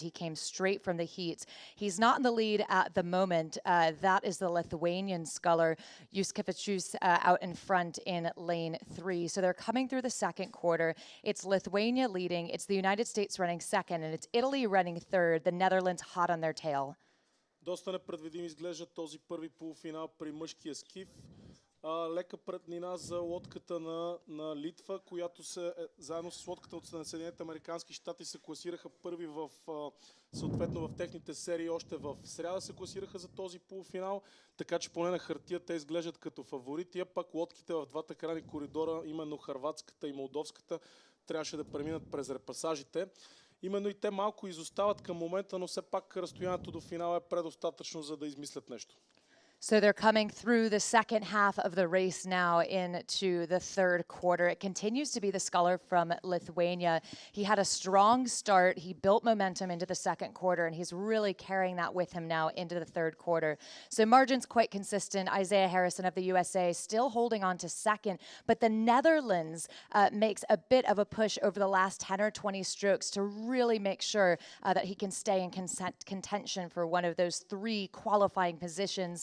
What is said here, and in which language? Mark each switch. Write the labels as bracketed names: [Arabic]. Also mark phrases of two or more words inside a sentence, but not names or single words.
[English] He came straight from the heats. He's not in the lead at the moment. That is the Lithuanian sculler, Juskevičius, out in front in lane 3. So they're coming through the second quarter. It's Lithuania leading. It's the United States running second, and it's Italy running third. The Netherlands hot on their tail. [Bulgarian] Доста непредвидим изглежда този първи полуфинал при мъжкия скиф. Лека преднина за лодката на Литва, която заедно с лодката от Съединените американски щати се класираха първи съответно в техните серии. Още в сряда се класираха за този полуфинал, така че поне на хартия те изглеждат като фаворити, а пак лодките в двата крайни коридора, именно хърватската и молдовската, трябваше да преминат през репасажите. Именно и те малко изостават към момента, но все пак разстоянието до финала е предостатъчно, за да измислят нещо. [English] So they're coming through the second half of the race now into the third quarter. It continues to be the sculler from Lithuania. He had a strong start. He built momentum into the second quarter, and he's really carrying that with him now into the third quarter. So margin's quite consistent. Isaiah Harrison of the USA still holding on to second, but the Netherlands makes a bit of a push over the last 10 or 20 strokes to really make sure that he can stay in contention for one of those 3 qualifying positions.